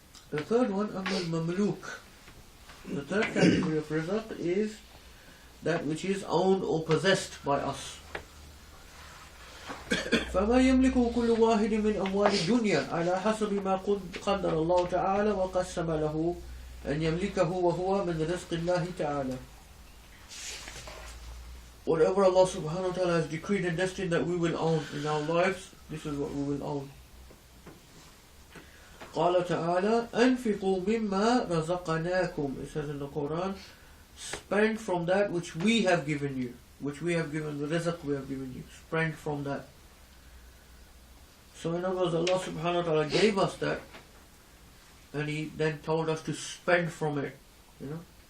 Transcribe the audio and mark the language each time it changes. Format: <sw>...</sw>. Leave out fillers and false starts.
<en>The third one, al-Mamluk. The third category of rizq is that which is owned or possessed by us.</en> <ar>فما يملكه كل واحد من أموال الدنيا على حسب ما قدر الله تعالى وقسم له أن يملكه وهو من رزق الله تعالى.</ar> <en>Whatever Allah subhanahu wa ta'ala has decreed and destined that we will own in our lives, this is what we will own.</en> <ar>قال تعالى أنفقوا مما رزقناكم.</ar> <en>It says in the Quran, spend from that which we have given you, which we have given, the rizq we have given you. Spend from that. So in other words, Allah subhanahu wa ta'ala gave us that, and He then told us to spend from it. You know.</en>